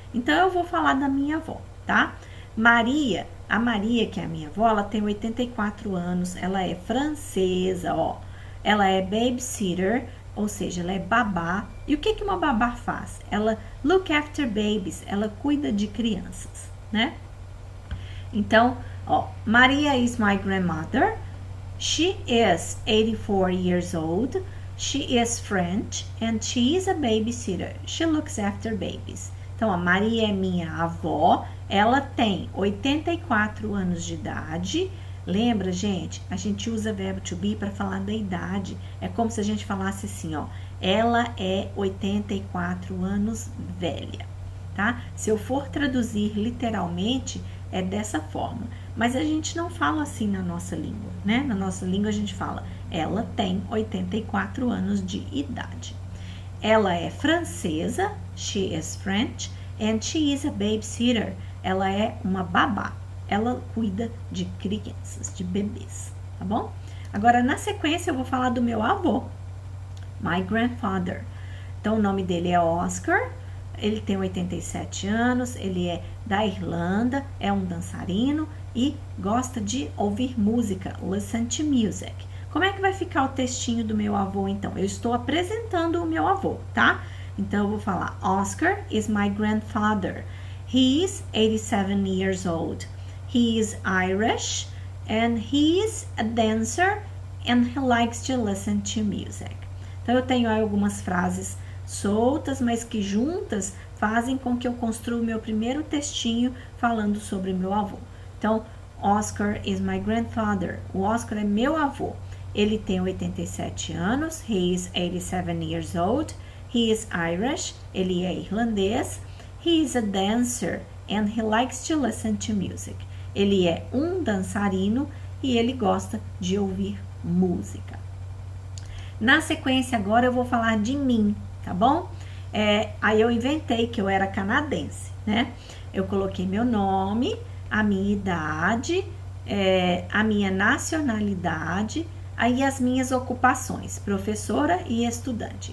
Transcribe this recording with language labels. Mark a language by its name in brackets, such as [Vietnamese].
[Portuguese] Então, eu vou falar da minha avó, tá? A Maria, que é a minha avó, ela tem 84 anos, ela é francesa, ó. Ela é babysitter, ou seja, ela é babá. E o que uma babá faz? Ela [English] look after babies, [Portuguese] ela cuida de crianças, né? Então, ó, [English] Maria is my grandmother. She is 84 years old. She is French and she is a babysitter. She looks after babies. [Portuguese] Então, a Maria é minha avó, ela tem 84 anos de idade. Lembra, gente? A gente usa verbo to be para falar da idade. É como se a gente falasse assim, ó. Ela é 84 anos velha, tá? Se eu for traduzir literalmente, é dessa forma. Mas a gente não fala assim na nossa língua, né? Na nossa língua a gente fala, ela tem 84 anos de idade. Ela é francesa, [English] she is French, and she is a babysitter. [Portuguese] Ela é uma babá. Ela cuida de crianças, de bebês, tá bom? Agora, na sequência, eu vou falar do meu avô, [English] my grandfather. [Portuguese] Então, o nome dele é Oscar, ele tem 87 anos, ele é da Irlanda, é um dançarino e gosta de ouvir música, [English] listen to music. [Portuguese] Como é que vai ficar o textinho do meu avô, então? Eu estou apresentando o meu avô, tá? Então, eu vou falar, [English] Oscar is my grandfather. He is 87 years old. he is Irish, and he is a dancer, and he likes to listen to music. [Portuguese] Então, eu tenho aí algumas frases soltas, mas que juntas fazem com que eu construa o meu primeiro textinho falando sobre meu avô. Então, [English] Oscar is my grandfather. [Portuguese] O Oscar é meu avô. Ele tem 87 anos. [English] He is 87 years old. He is Irish. [Portuguese] Ele é irlandês. [English] He is a dancer and he likes to listen to music. [Portuguese] Ele é um dançarino e ele gosta de ouvir música. Na sequência agora eu vou falar de mim, tá bom? Aí eu inventei que eu era canadense, né? Eu coloquei meu nome, a minha idade, a minha nacionalidade, aí as minhas ocupações, professora e estudante.